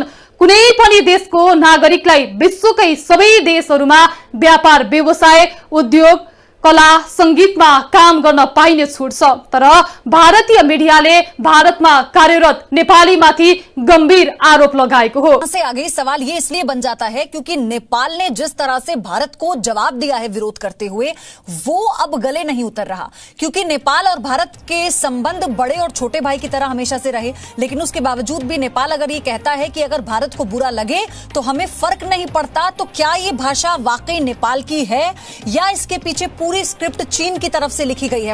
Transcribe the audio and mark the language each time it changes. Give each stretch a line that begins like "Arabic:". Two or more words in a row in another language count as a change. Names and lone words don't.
Nepali: कुनै पनि देशको नागरिकलाई विश्वकै सबै देशहरूमा व्यापार, व्यवसाय, उद्योग कला संगीतमा काम गर्न पाइने छुट छ, तर भारतीय मिडियाले भारतमा कार्यरत नेपालीमाथि गम्भीर आरोप लगाएको हो।
Hindi: से आगे सवाल ये इसलिए बन जाता है क्योंकि नेपाल ने जिस तरह से भारत को जवाब दिया है विरोध करते हुए, वो अब गले नहीं उतर रहा, क्योंकि नेपाल और भारत के संबंध बड़े और छोटे भाई की तरह हमेशा से रहे। लेकिन उसके बावजूद भी नेपाल अगर ये कहता है कि अगर भारत को बुरा लगे तो हमें फर्क नहीं पड़ता, तो क्या ये भाषा वाकई नेपाल की है या इसके पीछे पूरी स्क्रिप्ट चीन की तरफ से लिखी गई है?